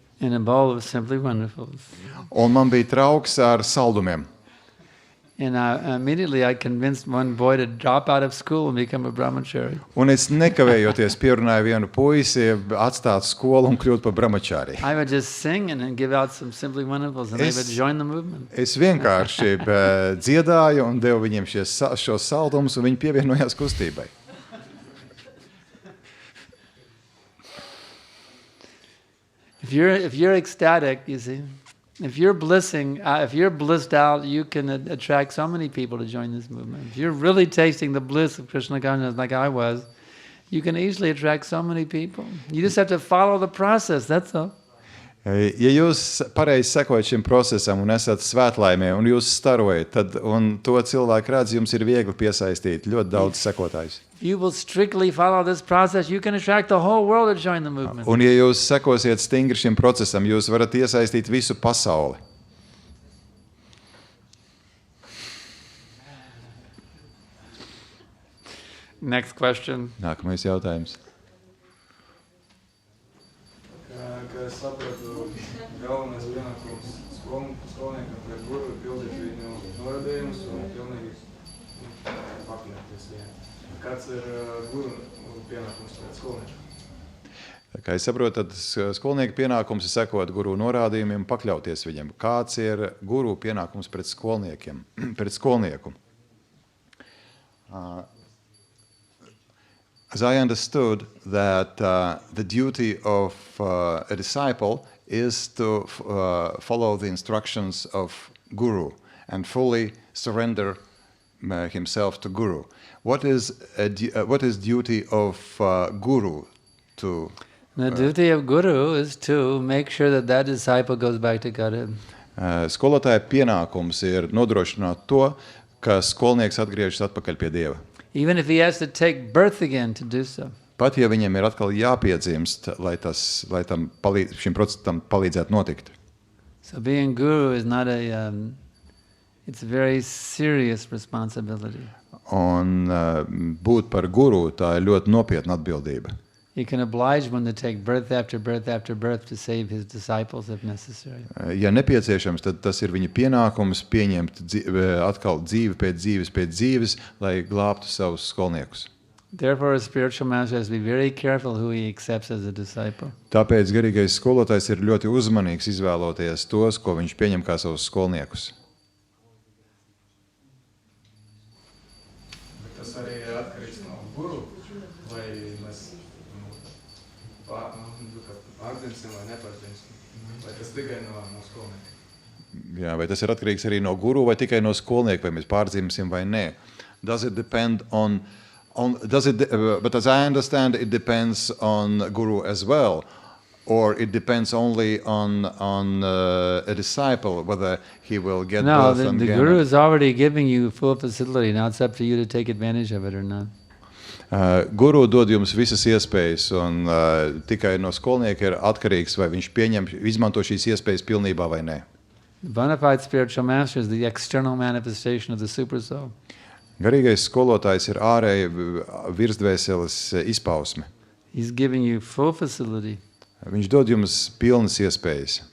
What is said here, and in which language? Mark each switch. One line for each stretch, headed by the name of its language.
English: In a bowl of Simply Wonderfuls.
Latvian: Un man bija trauks ar saldumiem.
English: And immediately I convinced one boy to drop out of school and become a brahmachari.
Latvian: Un es nekavējoties pierunāju vienu puisi atstāt skolu un kļūt par brahmachari.
English: I would just sing and then give out some simply wonderfuls, and they would join the movement.
Latvian: Es vienkārši dziedāju un devu viņiem šos saldumus, un viņi pievienojās kustībai.
English: If you're ecstatic, you see, if you're blissed out, you can attract so many people to join this movement. If you're really tasting the bliss of Krishna consciousness like I was, you can easily attract so many people. You just have to follow the process, that's all.
Latvian: Ja jūs pareizi sekojat šim procesam un esat svētlaimē un jūs starojat, tad un to cilvēku redz, jums ir viegli piesaistīt ļoti daudz sekotājus.
English: If you will strictly follow this process, you can attract the whole world to join the movement.
Latvian: Un ja jūs sekosiet stingri šim procesam, jūs varat iesaistīt visu pasauli.
English: Next question.
Latvian: Nākamais jautājums. Kā es sapratu, galvenais pienākums skolniekam pret guru ir pildīt viņu norādījumus un pilnīgi pakļauties viņam. Kāds ir guru pienākums pret skolniekiem? Kā es saprotu, tad skolnieka pienākums ir sekot guru norādījumiem, pakļauties viņiem. Kāds ir guru pienākums pret skolniekiem, pret skolnieku?
English: As I understood that the duty of a disciple is to follow the instructions of Guru and fully surrender himself to Guru. What is duty of Guru to? The duty of Guru is to make sure that disciple goes back to Godhead.
Latvian: Skolotāja pienākums ir nodrošināt to, ka skolnieks atgriežas atpakaļ pie Dieva.
English: Even if he has to take birth again to do so.
Latvian: Pat ja viņam ir atkal jāpiedzimst, lai šim procesam palīdzētu notikt.
English: So being guru is not it's a very serious responsibility.
Latvian: Un būt par guru, tā ir ļoti nopietna atbildība.
English: He can oblige one to take birth after birth after birth to save his disciples if necessary.
Latvian: Ja nepieciešams, tad tas ir viņa pienākums pieņemt atkal dzīvi pēc dzīves, lai glābtu savus skolniekus.
English: Therefore, a spiritual master has to be very careful who he accepts as a disciple.
Latvian: Tāpēc garīgais skolotājs ir ļoti uzmanīgs izvēloties tos, ko viņš pieņem kā savus skolniekus. Bet tas arī ir atkarīgs no guru, vai mēs pārdzimsim vai nepārdzimsim, vai tas tikai no skolnieka? Jā, vai tas ir atkarīgs arī no guru vai tikai no skolnieka, vai mēs pārdzimsim vai nē?
English: Does it depend on but as I understand, it depends on guru as well, or it depends only on a disciple whether he will get birth again. No, the guru is already giving you full facility. Now it's up to you to take advantage of it or not.
Latvian: Guru dod jums visas iespējas, un tikai no skolnieka ir atkarīgs, vai viņš izmanto šīs iespējas pilnībā vai nē.
English: The bona fide spiritual master is the external manifestation of the super soul.
Latvian: Garīgais skolotājs ir ārēji virsdvēseles izpausme.
English: He's giving you full facility.
Latvian: Viņš dod jums pilnas iespējas.